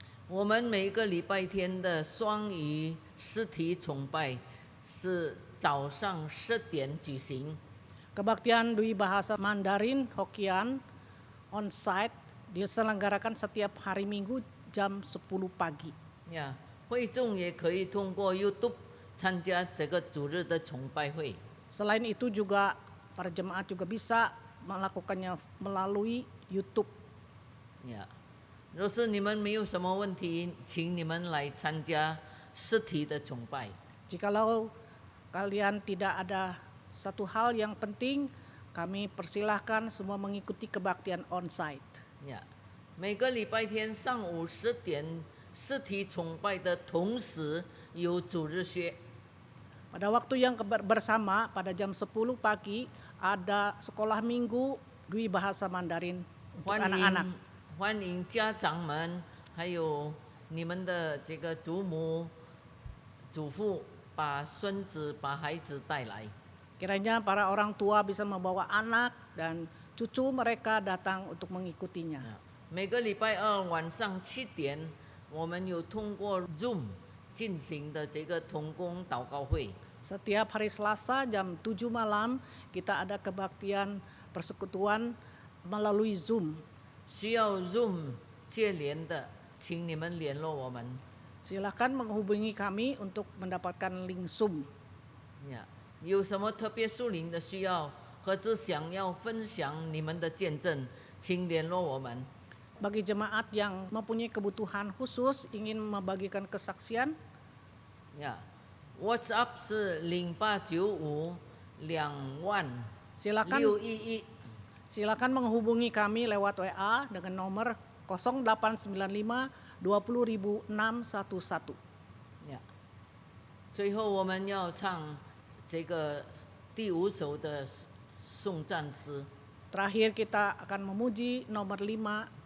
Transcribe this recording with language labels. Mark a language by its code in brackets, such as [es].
[zh] 我们每个礼拜天的双语实体崇拜是早上10点举行。 [id] Kebaktian Dwi Bahasa Mandarin Hokkien on-site diselenggarakan setiap hari Minggu jam 10 pagi. [zh] 呀，会众也可以通过 YouTube 参加这个主日的崇拜会。 [id] Selain itu juga para jemaat juga bisa melakukannya melalui YouTube. [zh] 呀，若是你们没有什么问题，请你们来参加实体的崇拜。 [id] Jikalau kalian tidak ada satu hal yang penting, kami persilahkan semua mengikuti kebaktian on-site. [zh] 呀，每个礼拜天上午10点实体崇拜的同时有主日学。 [id] Pada waktu yang bersama pada jam 10 pagi ada sekolah minggu Dwi Bahasa Mandarin untuk [zh] 欢 [id] anak-anak. [zh] 迎欢迎家长们，还有你们的这个祖母、祖父，把孙子、把孩子带来。 [id] Kiranya para orang tua bisa membawa anak dan cucu mereka datang untuk mengikutinya. [zh] 每个礼拜二晚上7点，我们有通过 Zoom 进行的这个同工祷告会。 [id] Setiap hari Selasa jam 7 malam kita ada kebaktian persekutuan melalui Zoom. [zh] 需要 Zoom 接连的，请你们联络我们。 [id] Silakan menghubungi kami untuk mendapatkan link Zoom. [zh] 呀，有什么特别属灵的需要，或者想要分享你们的见证，请联络我们。 [id] Bagi jemaat yang mempunyai kebutuhan khusus ingin membagikan kesaksian, [zh] 呀，WhatsApp 是0895 20611。 [id] silakan menghubungi kami lewat WA dengan nomor 0895 20611. [zh] 呀，最后我们要唱这个第5首的颂赞诗， [id] Terakhir kita akan memuji nomor 5,